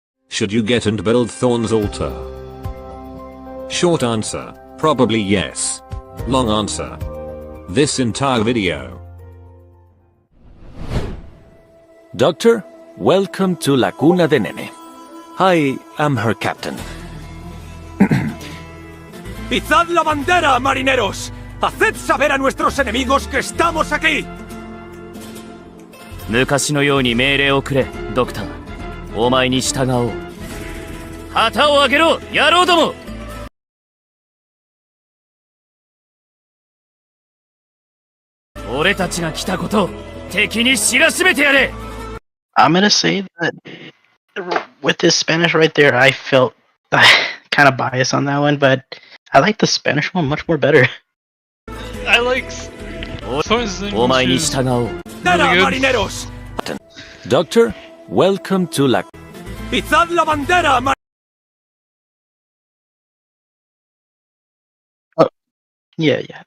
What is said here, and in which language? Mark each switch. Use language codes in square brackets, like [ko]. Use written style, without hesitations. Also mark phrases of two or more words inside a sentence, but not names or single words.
[en] Should you get and build Thorn's altar? Short answer, probably yes. Long answer, this entire video. Doctor, welcome to La Cuna de Nene. I am her captain. [es] ¡Izad la bandera, marineros! ¡Haced saber a nuestros enemigos que estamos aquí! [ja] 昔のように命令をくれ、ドクター。お前に従おう。旗を上げろ、野郎ども！俺たちが来たことを敵に知らしめてやれ！ [en] I'm gonna say that with this Spanish right there, I felt kind of biased on that one, but I like the Spanish one much more better. I like Thorn's [ja] お前に従おう。 [es] marineros! [en] Doctor, welcome to La... [es] ¡Izad la bandera, [en] Yeah.